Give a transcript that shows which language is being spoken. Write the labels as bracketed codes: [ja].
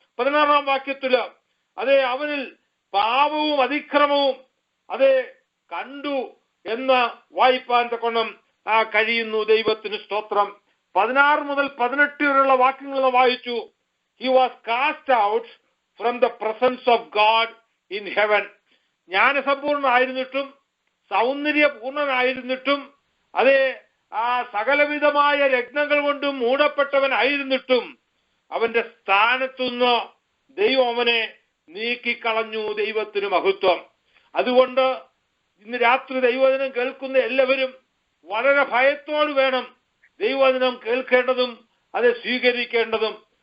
[ml] 16-ാം വാക്യത്തില് അവനിൽ പാപവും അതിക്രമവും കണ്ടു എന്ന് വായിപ്പാൻ തക്കോണം കഴിയുന്നു. ദൈവത്തിന് സ്തോത്രം. 16 മുതൽ 18 വരെയുള്ള വാക്യങ്ങൾ വായിച്ചു. [en] He was cast out from the presence of God in heaven. [ml] ജ്ഞാനസമ്പൂർണനായിരുന്നിട്ടും സൗന്ദര്യപൂർണനായിരുന്നിട്ടും ആ സകലവിധമായ രത്നങ്ങൾ കൊണ്ടും മൂടപ്പെട്ടവനായിരുന്നിട്ടും അവന്റെ സ്ഥാനത്തുനിന്ന് ദൈവം അവനെ നീക്കിക്കളഞ്ഞു. ദൈവത്തിന് മഹത്വം. അതുകൊണ്ട് ഇന്ന് രാത്രി ദൈവവചനം കേൾക്കുന്ന എല്ലാവരും വളരെ ഭയത്തോട് വേണം ദൈവവചനം കേൾക്കേണ്ടതും സ്വീകരിക്കേണ്ടതും.